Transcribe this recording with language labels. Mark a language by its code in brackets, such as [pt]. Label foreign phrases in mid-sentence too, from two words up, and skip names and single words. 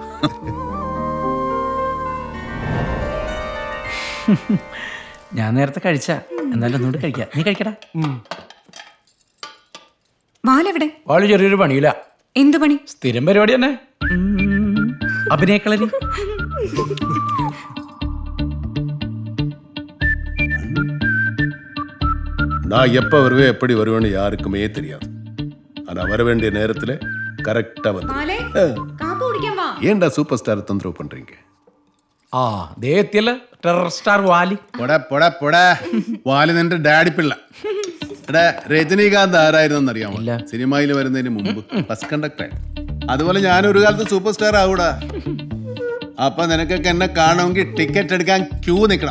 [ml] ഞാൻ നേരത്തെ കഴിച്ച, എന്നാലും ഒന്നുകൂടി കഴിക്കാം. നീ കഴിക്കടാ. വാലെവിടെ? വാള് ചെറിയൊരു പണിയില്ല. എന്ത് പണി? സ്ഥിരം പരിപാടി തന്നെ, അഭിനയക്കളരി. [ta] நான் எப்போ வருவேன் எப்படி வருவேன்னு யாருக்குமே தெரியாது. ஆனால் வர வேண்டிய நேரத்தில் கரெக்டாக வந்து. ஏன்டா [en] super star [ta] தொந்தரவு பண்ணுறீங்க? [ml] ആ ദേ എത്തിയല്ല [en] terror star [ml] വാലി. വാലി നിന്റെ ഡാഡി പിള്ള. എടാ, രജനീകാന്ത് ആരായിരുന്നു അറിയാമോ? സിനിമയിൽ വരുന്നതിന് മുമ്പ് [en] bus conductor. [ml] അതുപോലെ ഞാനൊരു കാലത്ത് [en] super star [ml] ആവൂടാ. അപ്പൊ നിനക്കൊക്കെ എന്നെ കാണുമെങ്കിൽ ടിക്കറ്റ് എടുക്കാൻ ക്യൂ നിൽക്കണം.